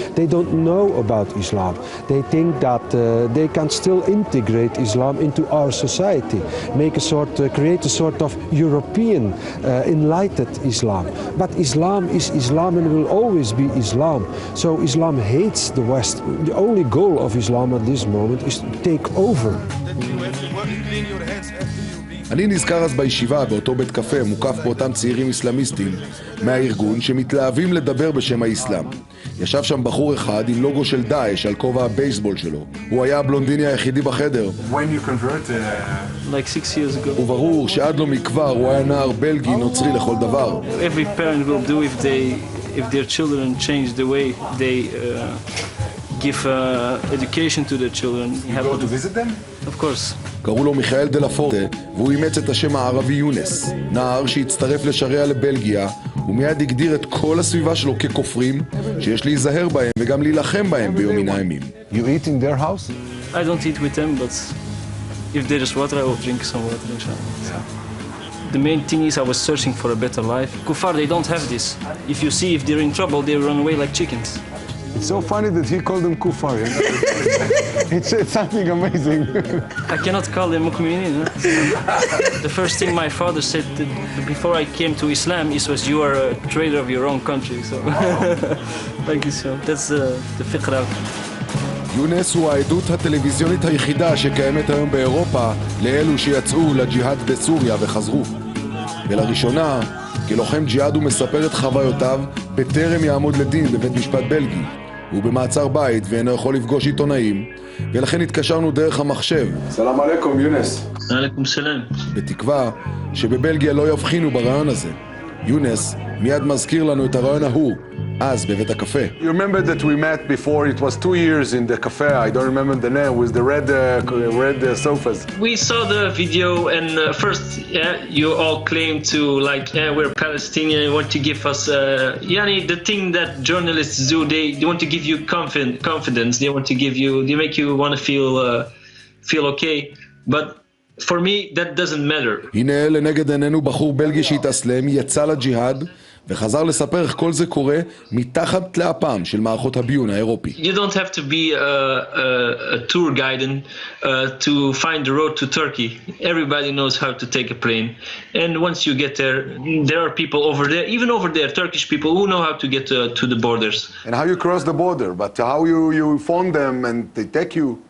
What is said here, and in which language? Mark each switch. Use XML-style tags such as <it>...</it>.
<en>They don't know about Islam. They think that they can still integrate Islam into our society, create a sort of European enlightened Islam. But Islam is Islam and will always be Islam. So Islam hates the West. The only goal of Islam at this moment is to take over.</en> <he>אני נזכר אז בישיבה באותו בית קפה מוקף באותם צעירים אסלאמיסטים מהארגון שמתלהבים לדבר בשם האסלאם. ישב שם בחור אחד עם לוגו של דאעש על כובע הבייסבול שלו. הוא היה הבלונדיני היחידי בחדר.</he> <en>When you converted? Like 6 years ago.</en> <he>וברור שעד לא מכבר הוא היה נער בלגי נוצרי לכל דבר.</he> <en>Every parent will do if their children change the way they give education to their children. You go to visit them? Of course.</en> <he>קראו לו מיכאל דלפורטה, והוא אימץ את השם הערבי יונס, נער שהצטרף לשריעה לבלגיה, ומיד הגדיר את כל הסביבה שלו ככופרים, שיש להיזהר בהם וגם להילחם בהם ביום מן הימים.</he> <en>You eat in their house? I don't eat with them, but if there is water, I will drink some water, inshallah. The main thing is I was searching for a better life. Kuffar, they don't have this. If you see if they're in trouble, they run away like chickens. It's so funny that he called them kuffar. It's something amazing. I cannot call them mu'minin. The first thing my father said before I came to Islam was, you are a traitor of your own country. So, thank you, so that's the fiqh.</en> <he>יונס הוא העדות הטלוויזיונית היחידה שקיימת היום באירופה לאלו שיצאו לג'יהאד בסוריה וחזרו. ולראשונה, כלוחם ג'יהאד הוא מספר את חוויותיו בטרם יעמוד לדין בבית משפט בלגי. הוא במעצר בית ואינו יכול לפגוש עיתונאים, ולכן התקשרנו דרך המחשב. סלאם עליכום, יונס. עליכום סלאם. בתקווה שבבלגיה לא יבחינו ברעיון הזה. יונס מיד מזכיר לנו את הרעיון ההוא, אז בבית הקפה.</he> <en>You remember that we met before, it was 2 years in the cafe, I don't remember the name, with the red sofas. We saw the video and first you all claim to we're Palestinian, want to give us the thing that journalists do, they want to give you confidence, they make you want to feel okay, but for me that doesn't matter.</en> <he>הנה לנגד עינינו בחור בלגי שהתאסלם, יצא לג'יהאד וחזר לספר איך כל זה קורה מתחת לאפם של מערכות הביון האירופי.</he> <en>You don't have to be a tour guide to find the road to Turkey. Everybody knows how to take a plane. And once you get there, there are people over there, even over there, Turkish people who know how to get to the borders. And how you cross the border, but how you phone them and they take you?</en>